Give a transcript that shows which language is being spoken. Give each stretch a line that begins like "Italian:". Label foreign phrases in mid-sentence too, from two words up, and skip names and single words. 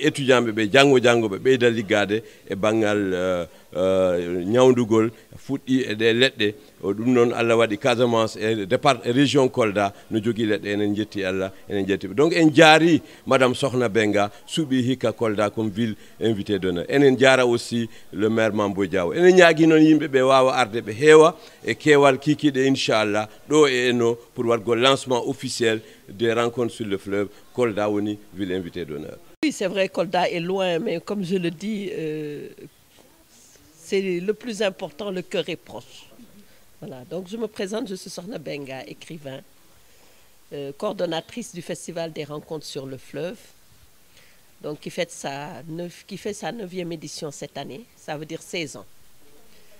Fula: étudiant ɓe janggoɓe ɓeyda liggade e banggal ñawdugol fuɗɗi e ɗe leɗɗe ɗum noon Allah waɗi Casamance e région Kolda no jogui leɗɗe enen jetti Allah enen jettiɓe donc en jaari madame Sokhna Benga suuɓi hikka Kolda
French: comme ville invité d'honneur
Fula: enen jara
French: aussi le maire
Fula: Mamboy Diawo enen ñaagui noon yimɓeɓe wawa arde ɓe heewa e keewal kikiɗe inchallah ɗo e eno pour wadgo
French: lancement officiel des rencontres sur le fleuve
Fula: Kolda woni
French: ville invité d'honneur. Oui, c'est vrai, Kolda est loin, mais comme je le dis, c'est le plus important, le cœur est proche. Voilà, donc je me présente, je suis Sokhna Benga, écrivain, coordonnatrice du Festival des rencontres sur le fleuve, donc qui fait sa 9e édition cette année, ça veut dire 16 ans.